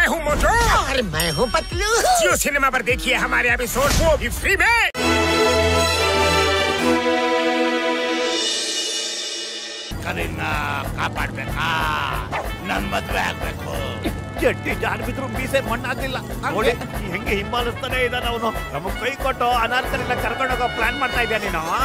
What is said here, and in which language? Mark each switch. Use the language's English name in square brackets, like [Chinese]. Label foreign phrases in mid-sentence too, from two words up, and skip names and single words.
[Hindi] मोटू और मैं हूँ पतलू। जियो सिनेमा पर देखिए हमारे एपिसोड, वो भी फ्री में। [Kannada] ಕರೀನ ಕಾಪಾಡ್ಬೇಕಾ? ನನ್ ಮದ್ವೆ ಆಗ್ಬೇಕು. ಜಟ್ಟಿ ಜಾನ್ ಬಿದ್ರು ಮೀಸೆ ಮಣ್ಣಾಗ್ಲಿಲ್ಲ ನೋಡಿ ಹೆಂಗೆ ಹಿಂಬಾಲಿಸ್ತಾನೆ ಇದ್ದಾನ ಅವನು. ನಮಗ್ ಕೈ ಕೊಟ್ಟು ಅನಾಥರನ್ನ ಕರ್ಕೊಂಡೋಗೋ ಪ್ಲಾನ್ ಮಾಡ್ತಾ ಇದ್ಯಾ ನೀನು?